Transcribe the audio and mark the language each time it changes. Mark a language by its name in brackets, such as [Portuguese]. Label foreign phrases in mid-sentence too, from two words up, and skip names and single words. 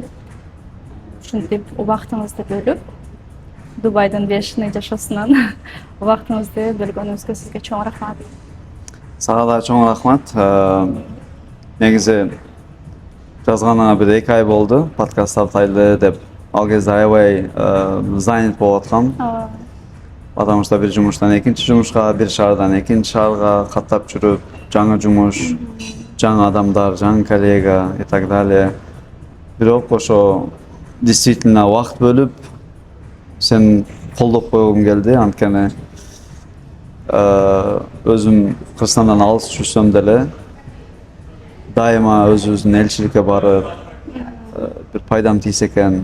[Kyrgyz] Ушинтип убактыңызды бөлүп, Дубайдын бешиний жашоосунан убактыңызды бөлгөнүңүзгө сизге чоң рахмат. Сага да чоң рахмат. Негизи жазганыңа бир 2 ай болду. Подкаст тартайлы деп. Ал кезде аябай занят болуп аткам. ооба. [Russian] Потому что [Kyrgyz] бир жумуштан экинчи жумушка, бир шаардан экинчи шаарга каттап жүрүп, жаңы жумуш, жаңы адамдар, жаңы коллега [Russian] и так далее. [Kyrgyz] Бирок ошо действительно убакыт бөлүп сен колдоп койгум келди. Анткени өзүм Кыргызстандан алыс жүрсөм деле дайыма өзүбүздүн элчиликке барып бир пайдам тийсе экен.